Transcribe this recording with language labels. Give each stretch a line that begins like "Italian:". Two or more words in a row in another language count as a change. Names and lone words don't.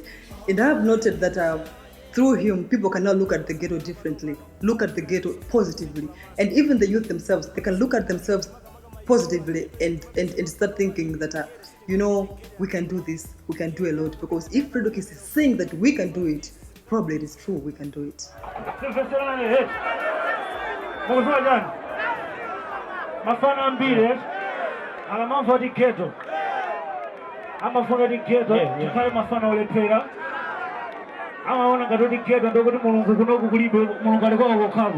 English: And I have noted that through him, people can now look at the ghetto differently, look at the ghetto positively. And even the youth themselves, they can look at themselves positively and start thinking that, we can do this, we can do a lot. Because if Fredokiss is saying that we can do it, probably it is true, we can do it.
Nyanja: Amafuna di ghetto. Amafuna di ghetto. Chifale mafana olepera. Amaona ngati di ghetto ndokuti mulungu kunoku kulibe mulungu alikuwa kokhapo.